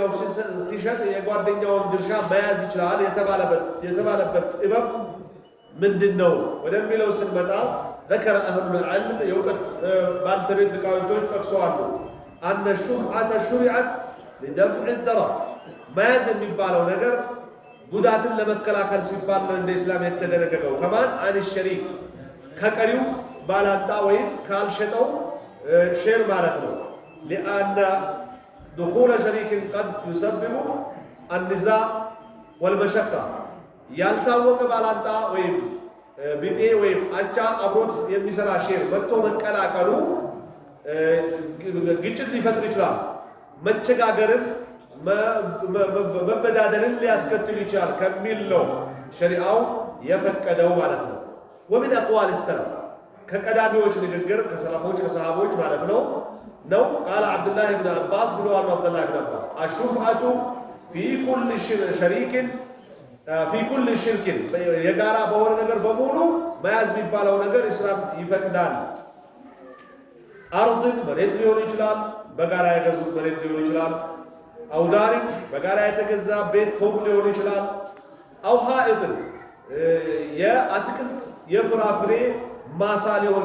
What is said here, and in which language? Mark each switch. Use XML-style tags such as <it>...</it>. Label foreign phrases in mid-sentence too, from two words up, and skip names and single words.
<am>ሲሸጥ የጓደኛውን ድርሻ መያዝ ይችላል የተባለበት ጥበብ ምንድነው ወደሚለው ስንመጣ</am> <ar>ذكر أهل العلم</ar> <am>የእውቀት ባልተቤት ሊቃውንቶች ጠቅሰዋል</am> <ar>أن الشفعة شرعت لدفع الضرر</ar> <am>መያዝ የሚባለው ነገር ጉዳትን ለመከላከል ሲባል ነው እንደ እስላም የተደነገገው ከማን አን الشريك ከቀሪው ባላንጣ ወይም ካልሸጠው ሼር ማለት ነው።</am> <ar>لأن دخول شريك قد يسبب النزاع والمشقة</ar> <am>ያልታወቀ ባላንጣ ወይም ቢጤ ወይም አቻ አብሮት የሚሰራ ሼር መጥቶ መቀላቀሉ ግጭት ሊፈጥር ይችላል። መቸጋገርን መበዳደልን ሊያስከትል ይችላል ከሚል ነው ሸሪዓው የፈቀደው ማለት ነው።</am> <ar>ومن أقوال السلف</ar> <am>ከቀዳሚዎች ንግግር ከሰለፎች ከሰሃቦች ማለት ነው</am> <ar>قال عبد الله بن عباس</ar> <am>ብለዋል عبد الله بن عباس</am> <ar>الشفعة في كل شريك في كل شرك</ar> <am>የጋራ በሆነ ነገር በሙሉ መያዝ የሚባለው ነገር እስላም ይፈቅዳል። አርድን መሬት ሊሆን ይችላል፣ በጋራ የገዙት መሬት ሊሆን ይችላል። አውዳሪን በጋራ የተገዛ ቤት ፎቅ ሊሆን ይችላል። አው ሐኢጥን የአትክልት የፍራፍሬ ማሳ ሊሆን</am>